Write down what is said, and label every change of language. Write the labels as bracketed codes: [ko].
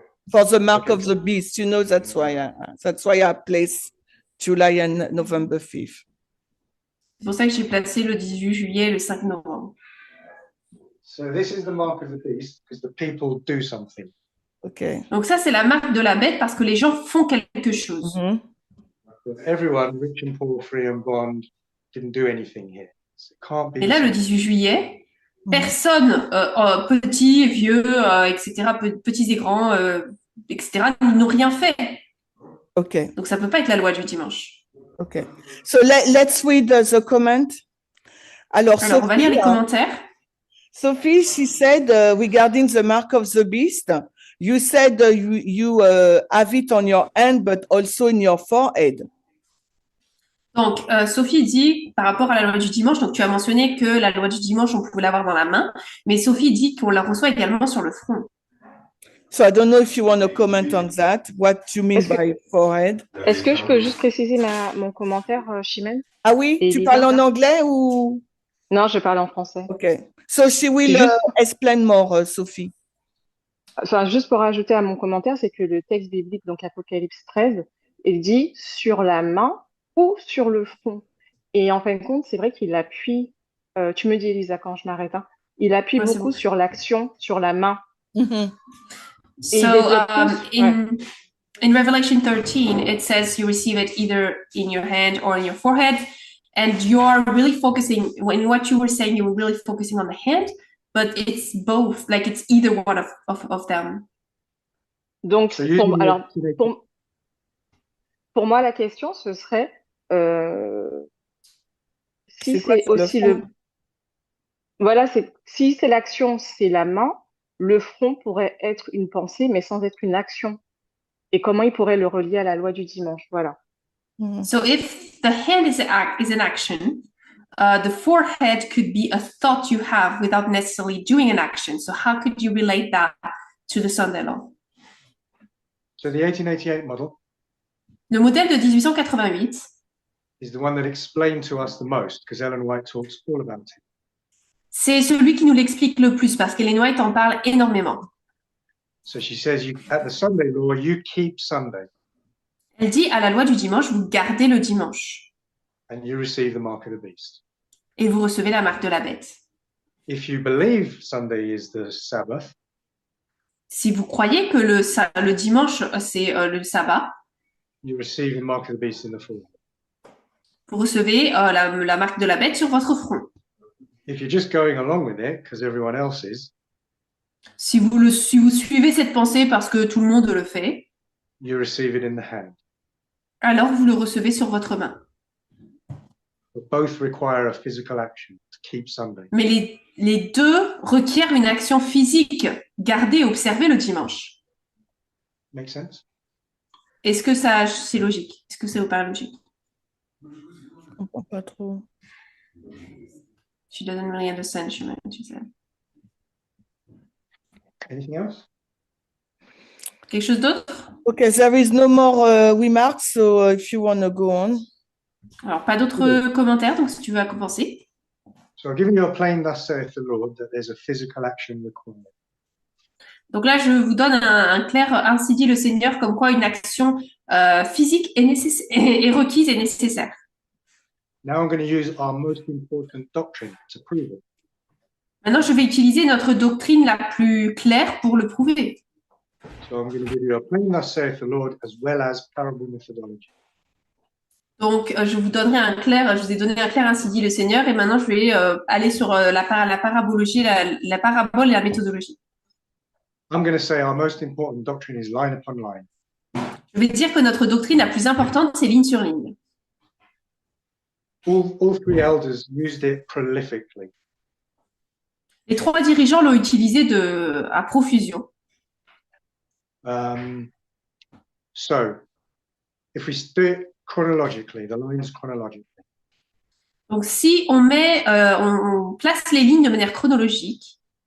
[en] for the mark of the beast. You know, that's why I place July and November 5th. [fr] C'est pour ça que j'ai placé le 18 juillet et le 5 novembre. [en] So this is the mark of the beast because the people do something. Okay. [fr] Donc ça, c'est la marque de la bête parce que les gens font quelque chose. Mhm. [en] But everyone, rich and poor, free and bond, didn't do anything here. It can't be. [fr] Et là, le 18 juillet, personne, petits, vieux, etc., petits et grands, etc., n'ont rien fait. [en] Okay. [fr] Donc, ça peut pas être la loi du dimanche. [en] Okay. So let's read the comment. [fr] Alors, Alors, on va lire les Sophie, commentaires. [en] Sophie, she said regarding the mark of the beast, you said you have it on your hand, but also in your forehead. [fr] Donc, Sophie dit, par rapport à la loi du dimanche, donc tu as mentionné que la loi du dimanche, on pouvait l'avoir dans la main, mais Sophie dit qu'on la reçoit également sur le front. [en] So I don't know if you want to comment on that, what you mean by forehead. [fr] Est-ce que je peux juste préciser mon commentaire, Chimène? Ah oui, Et tu Lisa? parles en anglais ou? Non, je parle en français. [en] Okay. So she will [fr] C'est juste- [en] explain more, Sophie. [fr] Enfin, juste pour ajouter à mon commentaire, c'est que le texte biblique, donc Apocalypse 13, il dit sur la main ou sur le front. Et en fin de compte, c'est vrai qu'il appuie, tu me dis Elisa quand je m'arrête, hein, il appuie Ouais, c'est beaucoup bon. sur l'action, sur la main. Mhm. [en] So, [fr] Et il développe plus, [en] in Revelation 13, it says you receive it either in your hand or in your forehead, and you are really focusing, in what you were saying, you were really focusing on the hand, but it's both, like it's either one of them. [fr] Donc, [en] So using [fr] alors, [en] your- [fr] pour moi, la question, ce serait si C'est quoi c'est sur le aussi front? Voilà, si c'est l'action, c'est la main, le front pourrait être une pensée, mais sans être une action. Et comment il pourrait le relier à la loi du dimanche? Voilà. Mhm. [en] So if the hand is an action, the forehead could be a thought you have without necessarily doing an action. So how could you relate that to the Sunday law? So the 1888 model [fr] Le modèle de 1888, [en] is the one that explained to us the most because Ellen White talks all about it. [fr] c'est celui qui nous l'explique le plus parce qu'Ellen White en parle énormément. [en] So she says, at the Sunday law, you keep Sunday [fr] Elle dit à la loi du dimanche, vous gardez le dimanche [en] and you receive the mark of the beast. [fr] et vous recevez la marque de la bête. [en] If you believe Sunday is the Sabbath, [fr] Si vous croyez que le dimanche, c'est le sabbat, [en] you receive the mark of the beast in the forehead. [fr] vous recevez la marque de la bête sur votre front. [en] If you're just going along with it because everyone else is, [fr] Si vous suivez cette pensée parce que tout le monde le fait, [en] you receive it in the hand. [fr] alors vous le recevez sur votre main. [en] But both require a physical action to keep Sunday. [fr] Mais les deux requièrent une action physique, garder et observer le dimanche. [en] Make sense? [fr] Est-ce que c'est logique? Est-ce que ça vous paraît logique? Je comprends pas trop. [en] She doesn't really understand, she said. Anything else? [fr] Quelque chose d'autre? [en] Okay, there is no more remarks, so if you want to go on. [fr] Alors, pas d'autres commentaires, donc si tu veux commencer. [en] So I've given you a plain thus saith the Lord that there's a physical action required. [fr] Donc là, je vous donne un clair ainsi dit le Seigneur, comme quoi une action physique est requise et nécessaire. [en] Now I'm going to use our most important doctrine to prove it. [fr] Maintenant, je vais utiliser notre doctrine la plus claire pour le prouver. [en] So I'm going to give you a plain thus saith the Lord as well as parable methodology. [fr] Donc, je vous ai donné un clair ainsi dit le Seigneur, et maintenant je vais aller sur la parabologie, la parabole et la méthodologie. [en] I'm going to say our most important doctrine is line upon line. [fr] Je vais dire que notre doctrine la plus importante, c'est ligne sur ligne. [en] All three elders used it prolifically. [fr] Les trois dirigeants l'ont utilisé à profusion. [en] So if we do it chronologically, the lines chronologically, [fr] Donc, si on place les lignes de manière chronologique,